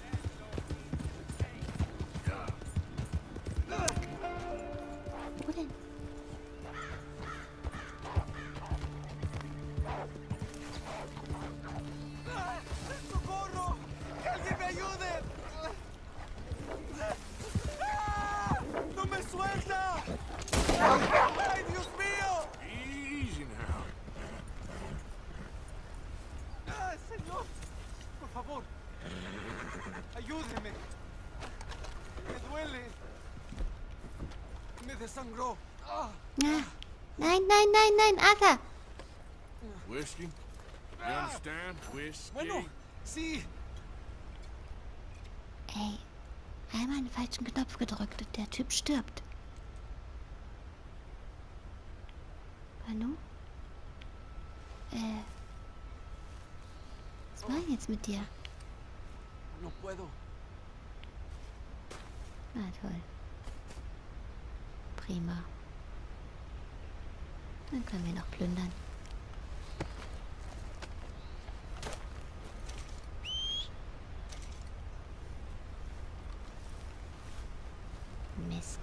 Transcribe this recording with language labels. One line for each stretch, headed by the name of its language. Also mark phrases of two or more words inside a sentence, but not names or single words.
German: Wo denn?
Spanish: ¡Socorro! ¡Que alguien me ayude! ¡Ah! ¡No me suelta! ¡Ay, Dios mío!
English: Easy now.
Spanish: ¡Ah, señor! Por favor, ayúdeme. Me duele. Me desangró. Ah. Ah.
German: Nein, nein, nein, nein, Arthur!
English: Whiskey? You understand? Whiskey?
Spanish: Bueno, sí.
German: Ey, einmal einen falschen Knopf gedrückt und der Typ stirbt. Manu? Was war denn jetzt mit dir?
Spanish: No puedo.
German: Na toll. Prima. Dann können wir noch plündern. Mist.